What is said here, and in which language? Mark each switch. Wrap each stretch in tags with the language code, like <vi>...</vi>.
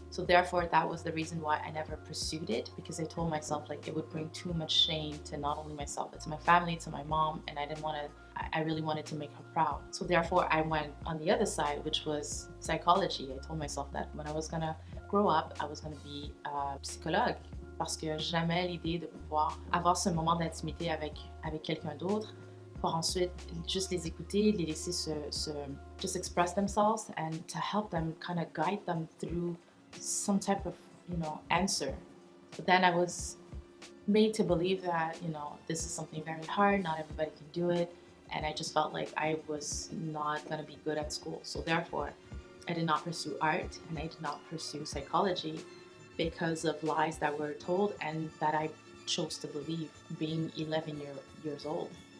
<en>So therefore, that was the reason why I never pursued it, because I told myself like it would bring too much shame to not only myself, but to my family, to my mom, and I really wanted to make her proud. So therefore, I went on the other side, which was psychology. I told myself that when I was gonna grow up, I was gonna be a psychologue,</en> <fr>parce que j'aimais l'idée de pouvoir avoir ce moment d'intimité avec quelqu'un d'autre pour ensuite juste les écouter, les laisser</fr> <en>just express themselves and to help them kind of guide them through some type of, answer. But then I was made to believe that, this is something very hard, not everybody can do it, and I just felt like I was not going to be good at school. So therefore, I did not pursue art and I did not pursue psychology because of lies that were told and that I chose to believe being 11 years old.</en>